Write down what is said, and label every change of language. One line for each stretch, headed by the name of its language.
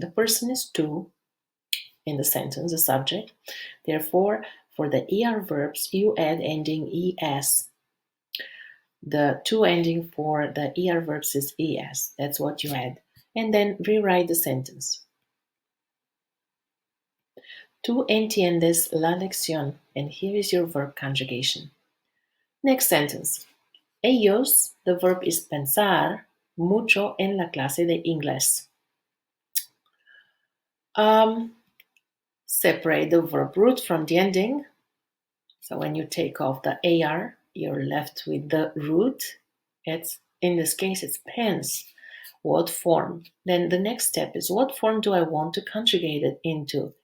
English: The person is to in the sentence, the subject. Therefore, for the er verbs, you add ending es. The to ending for the er verbs is es. That's what you add. And then rewrite the sentence.
Spanish: Tú entiendes la lección.
English: And here is your verb conjugation. Next sentence. Ellos, the verb is pensar
Spanish: mucho en la clase de inglés.
English: Separate the verb root from the ending. So when you take off the AR, you're left with the root. In this case, it's pens. What form? Then the next step is what form do I want to conjugate it into?